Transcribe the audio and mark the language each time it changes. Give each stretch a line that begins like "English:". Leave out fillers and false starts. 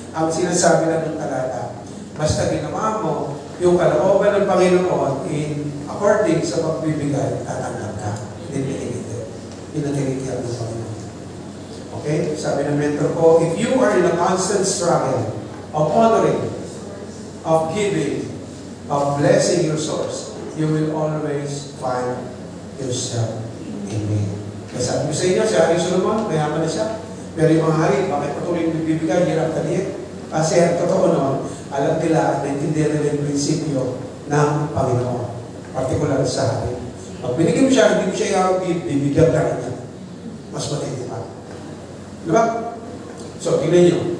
Filipino: Ang sinasabi lang ng talata, basta ginawa mo yung kalooban ng Panginoon in according sa pagbibigay, tatanggap ka. Hindi. Yun ang tinitiyak ng Panginoon. Okay? Sabi ng mentor ko,
English: if you are in a constant struggle of honoring, of giving, of blessing your source, you will always find yourself in me.
Filipino: Kaya sabi ko sa inyo, si Hari Solomon, mayaman na siya. Pero yung mga hari, bakit patuloy nagbibigay, hirap talihin? Kasi ang totoo noon, alam nila, naintindihan nila yung prinsipyo ng Panginoon. Partikular sa hari. Pag binigyan mo siya, hindi mo siya bibigyan ka rin niya. Mas matindi pa. Diba? So, tingnan nyo.